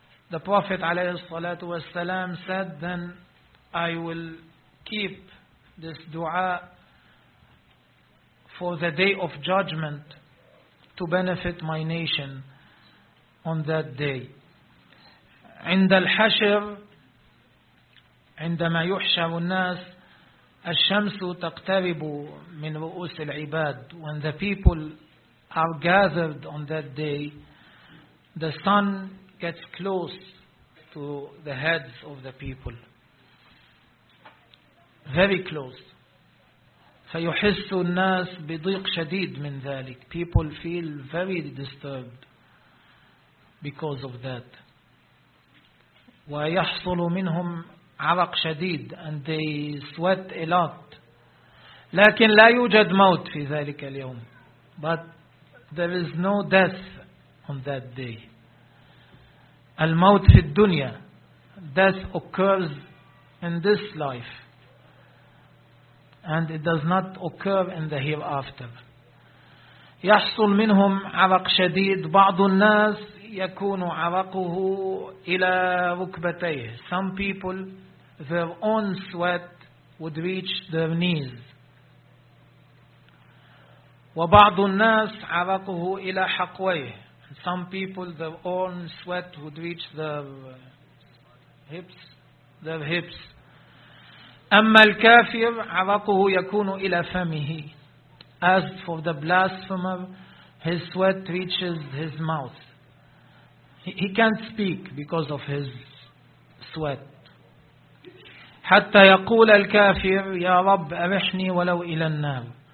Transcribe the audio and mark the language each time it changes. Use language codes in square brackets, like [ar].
[en] The Prophet ﷺ said, then I will keep this dua for the day of judgment to benefit my nation on that day. [ar] عند الحشر عندما يحشر الناس الشمس تقترب من رؤوس العباد. [en] When the people are gathered on that day, the sun gets close to the heads of the people. Very close. [ar] فيحس الناس بضيق شديد من ذلك. [en] People feel very disturbed because of that. [ar] ويحصل منهم عرق شديد [en] and they sweat a lot. [ar] لكن لا يوجد موت في ذلك اليوم. [en] But there is no death on that day. [ar] الموت في الدنيا. [en] Death occurs in this life. And it does not occur in the hereafter. [ar] يحصل منهم عرق شديد. بعض الناس يكون عرقه إلى ركبتيه. [en] Some people, their own sweat would reach their knees. [ar] وبعض الناس عرقه إلى حقويه. [en] Some people, their own sweat would reach their hips. [ar] أما الكافر عرقه يكون إلى فمه. [en] As for the blasphemer, his sweat reaches his mouth. He can't speak because of his sweat. [ar] حتى يقول الكافر يا رب أرحني ولو إلى النار.